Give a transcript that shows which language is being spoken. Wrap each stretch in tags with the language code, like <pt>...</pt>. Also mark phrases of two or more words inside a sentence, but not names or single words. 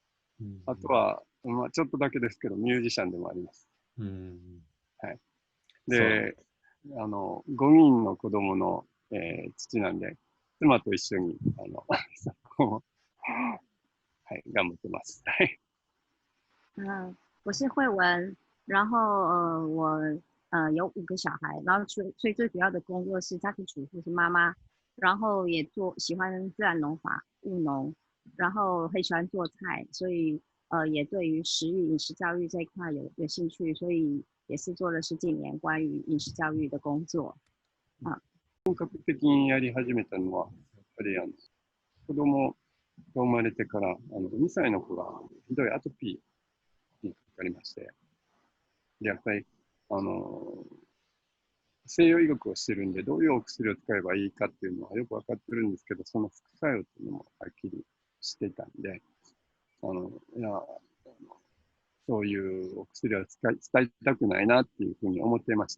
<ja>あとは、ちょっとだけですけど、ミュージシャンでもあります。はい。で、5人の子供の、父なんで、妻と一緒に、そこをはい、頑張ってます。はい。</ja> <zh>我是慧文，然后我有5个小孩，然后所以最主要的工作是家庭主妇，是妈妈，然后也喜欢自然农法、务农，然后很喜欢做菜，所以也对于食育、饮食教育这一块有兴趣，所以也是做了10几年关于饮食教育的工作。</zh> <ja>本格的にやり始めたのは、やっぱり子供が生まれてから2歳の子がひどいアトピーにかかりまして、でやっぱり西洋医学をしてるんで、どういうお薬を使えばいいかっていうのはよく分かってるんですけど、その副作用っていうのもはっきりしてたんで、そういうお薬は使いたくないなっていうふうに思っていました。</ja>